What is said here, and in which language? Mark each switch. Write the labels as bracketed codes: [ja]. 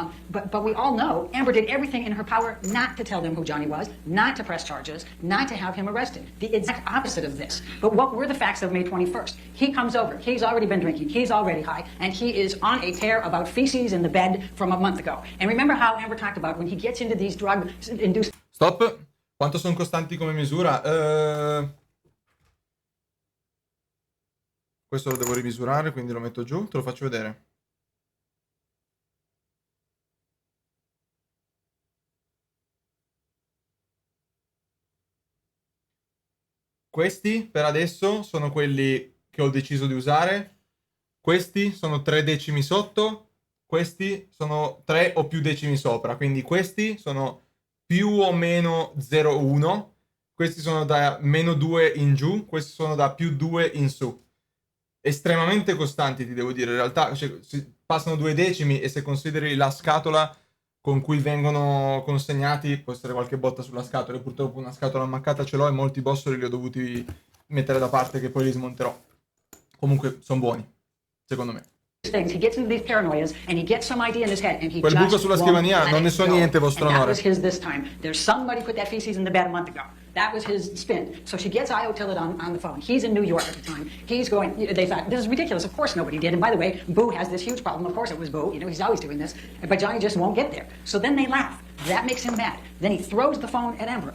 [en] But we all know Amber did everything in her power not to tell them who Johnny was, not to press charges, not to have him arrested. The exact opposite of this. But what were the facts of May 21st? He comes over. He's already been drinking. He's already high. And he is on a tear about feces in the bed from a month ago. And remember how Amber talked about when he gets into these drug-induced... Stop. [it] Quanto sono costanti come misura? Questo lo devo rimisurare, quindi lo metto giù, te lo faccio vedere. Questi per adesso sono quelli che ho deciso di usare. Questi sono 3 decimi sotto, questi sono 3 o più decimi sopra, quindi questi sono più o meno 0,1, questi sono da meno 2 in giù, questi sono da più 2 in su. Estremamente costanti, ti devo dire, in realtà passano 2 decimi, e se consideri la scatola con cui vengono consegnati, può essere qualche botta sulla scatola. Purtroppo una scatola ammaccata ce l'ho, e molti bossoli li ho dovuti mettere da parte, che poi li smonterò. Comunque sono buoni, secondo me. [en] Things. He gets into these paranoias, and he gets some idea in his head, and he [it] Quel buco sulla scrivania, non ne so niente, vostro onore. onore. [en] That was his this time. There's somebody put that feces in the bed a month ago. That was his spin. So she gets Io Tillett on the phone. He's in New York at the time. He's going, they thought, this is ridiculous. Of course nobody did. And by the way, Boo has this huge problem. Of course it was Boo. He's always doing this. But Johnny just won't get there. So then they laugh. That makes him mad. Then he throws the phone at Amber.